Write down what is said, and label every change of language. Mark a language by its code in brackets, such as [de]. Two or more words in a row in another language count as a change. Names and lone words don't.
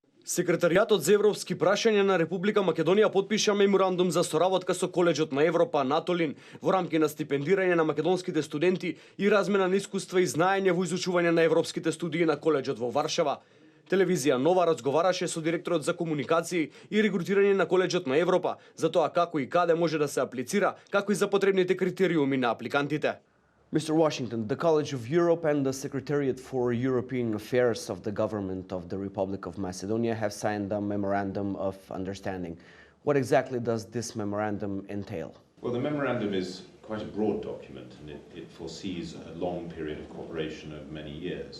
[mk] Секретаријатот за европски прашања на Република Македонија потпиша меморандум за соработка со Колеџот на Европа Натолин во рамки на стипендирање на македонските студенти и размена на искуства и знаење во изучување на европските студии на Колеџот во Варшава. Телевизија Нова разговараше со директорот за комуникации и регрутирање на Колеџот на Европа за тоа како и каде може да се аплицира, како и за потребните критериуми на апликантите. [en] Mr. Washington, the College of Europe and the Secretariat for European Affairs of the Government of the Republic of Macedonia have signed a memorandum of understanding. What exactly does this memorandum entail? Well, the memorandum is quite a broad document, and it foresees a long period of cooperation over many years.